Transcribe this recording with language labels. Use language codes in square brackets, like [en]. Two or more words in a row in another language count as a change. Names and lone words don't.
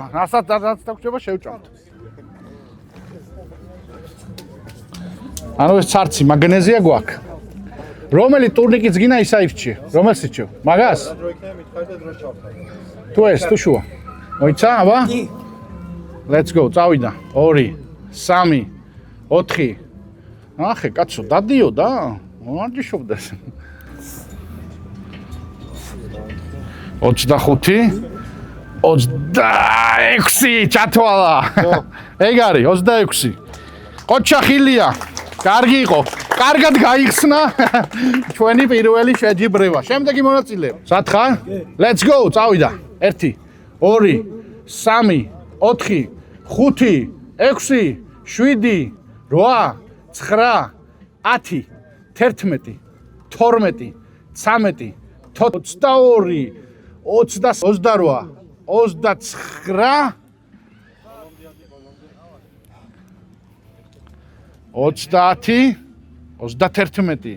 [ka] რასაც დაგვრჩება შევჭამთ. ანუ ეს ცარცი მაგნეზია გვაქვს. რომელი ტურნიკიც გინა ის აირჩიე. რომელს იცი? მაგას? თუ ეს, თუ შუა. მოიცა, აბა? [en] Let's go, [ka] წავიდა. 2, 3, 4. ახე, კაცო, დადიო და. მოარჯიშობდეს. 25, 26 ჩათვალა. ეგ არის 26. ყოჩახილია. კარგი იყო. კარგად გაიხსნა ჩვენი პირველი შეჯიბრება. შემდეგი მონაწილე. სათხარ? [en] Let's go, [ka] წავიდა. 1, 2, 3, 4, 5, 6, 7, 8, 9, 10, 11, 12, 13, 22, 28, 29, 30, 31.